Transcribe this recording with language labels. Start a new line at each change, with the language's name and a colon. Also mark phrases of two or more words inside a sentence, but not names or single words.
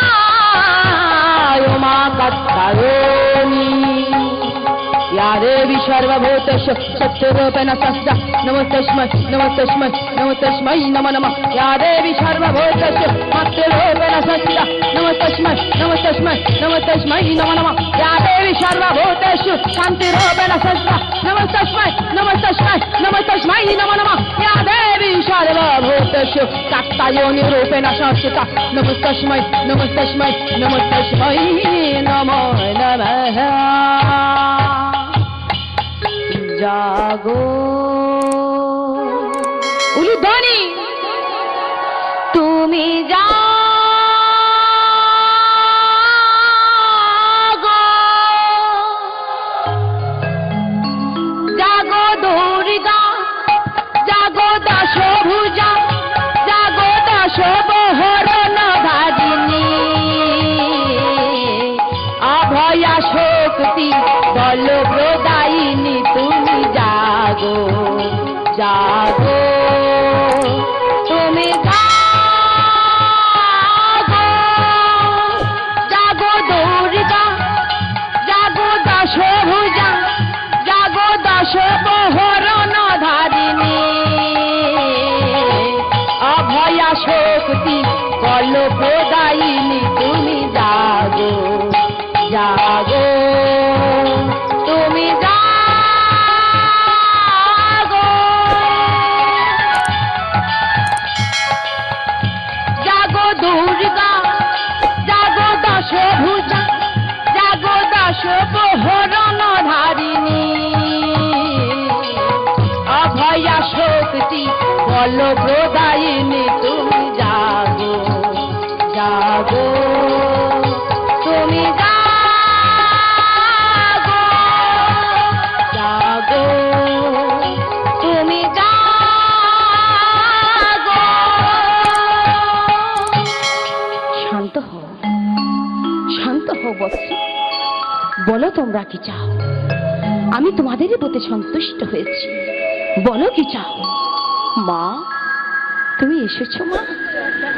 Sanskrit: কাত্যায়নী ইয়া দেবী सर्वभूतेषु शक्तिरूपेण संस्थिता नमो तस्मै नमो नमः या देवी सर्वभूतेषु शक्तिरूपेण संस्थिता नमो तस्मै नमो नमः या देवी सर्वभूतेषु शान्तिरूपेण संस्थिता नमो तस्मै नमो नमः या देवी सर्वभूतेषु कात्यायनिरूपेण संस्थिता नमो तस्मै नमो
Bangla: নমঃ জাগো উলুধ্বনি তুমি জাগো জাগো দুর্গা জাগো দশভুজা জাগো দশবহরণ ধারিণী অভয়া শক্তি বল প্রদায়িনী তুমি জাগো জাগো তুমি জাগো জাগো দুর্গা জাগো দশভুজা জাগো দশবহরণ ধারিণী অভয়া শক্তি বল প্রদায়িনী তুমি জাগো জাগো তুমি জাগো জাগো দুর্গা জাগো দশভুজা জাগো দশবহরণ ধারিণী অভয়া শক্তি বল প্রদায়িনী তুমি জাগো জাগো তুমি জাগো জাগো তুমি জাগো শান্ত হও বৎস বলো তোমরা কি চাও আমি তোমাদের প্রতি সন্তুষ্ট হয়েছি বলো কি চাও মা তুমি এসেছো মা ও